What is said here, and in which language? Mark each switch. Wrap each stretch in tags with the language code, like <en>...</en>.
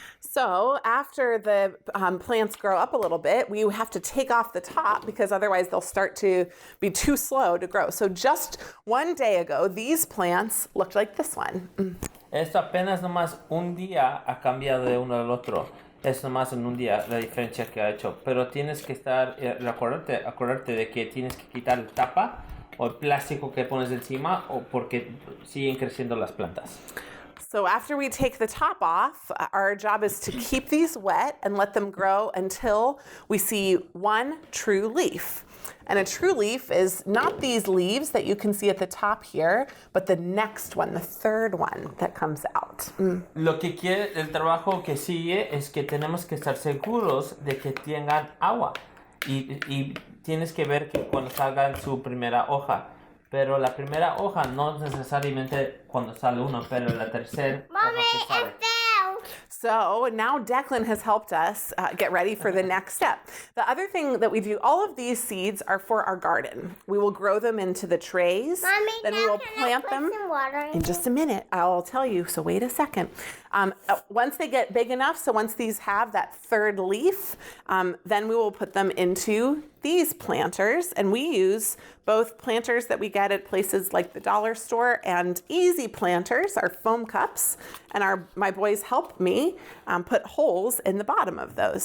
<en>So after the plants grow up a little bit, we have to take off the top because otherwise they'll start to be too slow to grow. So just one day ago, these plants looked like this one.</en> <es>Esto apenas nomás un día ha cambiado de uno al otro. Es nomás en un día la diferencia que ha hecho. Pero tienes que estar, acordarte de que tienes que quitar la tapa o el plástico que pones encima o porque siguen creciendo las plantas.</es> <en>So after we take the top off, our job is to keep these wet and let them grow until we see one true leaf. And a true leaf is not these leaves that you can see at the top here, but the next one, the third one that comes out.</en> <es>Lo que quiere, el trabajo que sigue es que tenemos que estar seguros de que tengan agua. Y tienes que ver que cuando salga su primera hoja. Pero la primera hoja no necesariamente cuando sale uno, pero la tercera hoja que sale.</es> <en>So now Declan has helped us get ready for the next step. The other thing that we do, all of these seeds are for our garden. We will grow them into the trays. Mommy, then we will plant them in just a minute. I'll tell you, so wait a second. Once they get big enough, so once these have that third leaf, then we will put them into these planters, and we use both planters that we get at places like the dollar store and easy planters, our foam cups, and my boys help me put holes in the bottom of those.</en>